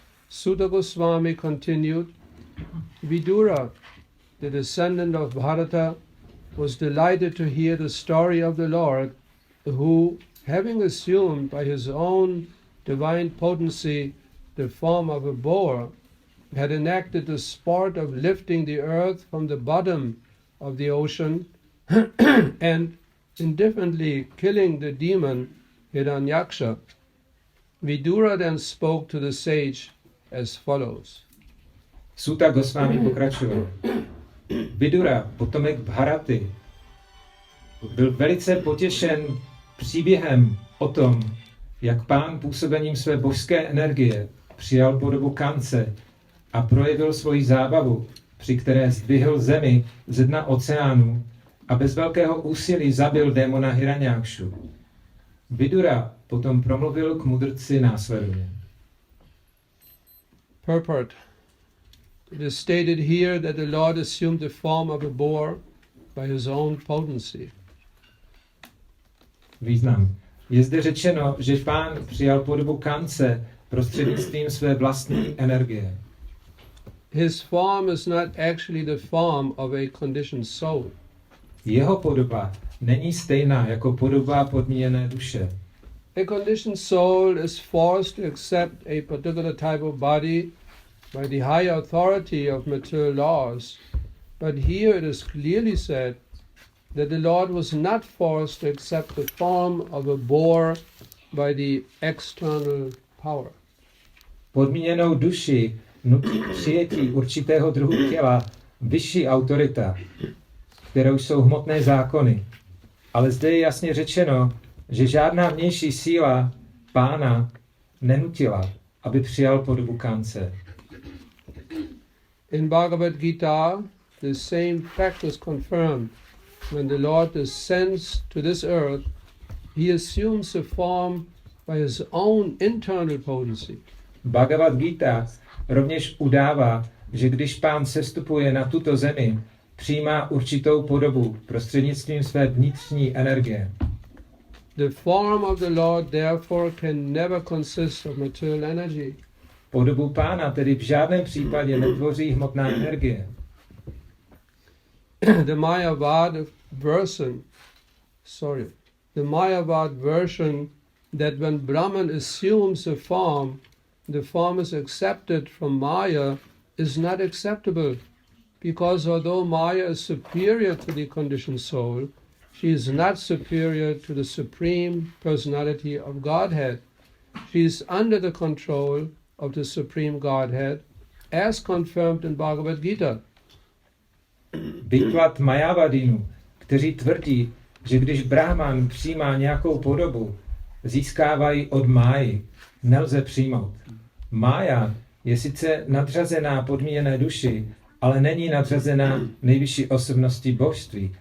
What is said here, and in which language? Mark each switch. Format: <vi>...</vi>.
<en>Sutta Goswami continued, Vidura, the descendant of Bharata, was delighted to hear the story of the Lord, who, having assumed by his own divine potency the form of a boar, had enacted the sport of lifting the earth from the bottom of the ocean and indifferently killing the demon Hiranyaksha. Vidura then spoke to the sage as follows.</en> <cs>Sutta Goswami pokračoval. Vidura, potomek Bharaty, byl velice potěšen příběhem o tom, jak pán působením své božské energie přijal podobu kance a projevil svoji zábavu, při které zdvihl zemi ze dna oceánu a bez velkého úsilí zabil démona Hiranyakshu. Vidura potom promluvil k mudrci následovně.</cs> <en>Purport. It is stated here that the Lord assumed the form of a boar by his own potency.</en> <cs>Význam. Je zde řečeno, že pán přijal podobu kance prostřednictvím své vlastní energie.</cs> <en>His form is not actually the form of a conditioned soul.</en> <cs>Jeho podoba není stejná jako podoba podmíněné duše.</cs> <en>A conditioned soul is forced to accept a particular type of body by the high authority of material laws, but here it is clearly said that the Lord was not forced to accept the form of a boar by the external power.</en> <cs>Podmíněnou duši nutí přijetí určitého druhu těla vyšší autorita, kterou jsou hmotné zákony. Ale zde je jasně řečeno, že žádná vnější síla pána nenutila, aby přijal podobu kance.</cs> <en>In Bhagavad Gita, the same fact is confirmed. When the Lord descends to this earth, he assumes a form by his own internal potency.</en> <cs>Bhagavad Gita rovněž udává, že když pán sestupuje na tuto zemi, přijímá určitou podobu prostřednictvím své vnitřní energie.</cs> <en>The form of the Lord therefore can never consist of material energy.</en> <cs>Podobu pána tedy v žádném případě netvoří hmotná energie.</cs> <en>The Mayavad version that when Brahman assumes a form, the form is accepted from Maya is not acceptable, because although Maya is superior to the conditioned soul, she is not superior to the Supreme Personality of Godhead. She is under the control of the Supreme Godhead, as confirmed in Bhagavad Gita.</en> <cs>Výklad Mayavadinu, kteří tvrdí, že když Brahman přijímá nějakou podobu, získávají od Máji, nelze přijmout. Mája je sice nadřazená podmíněné duši, ale není nadřazená nejvyšší osobnosti božství.</cs>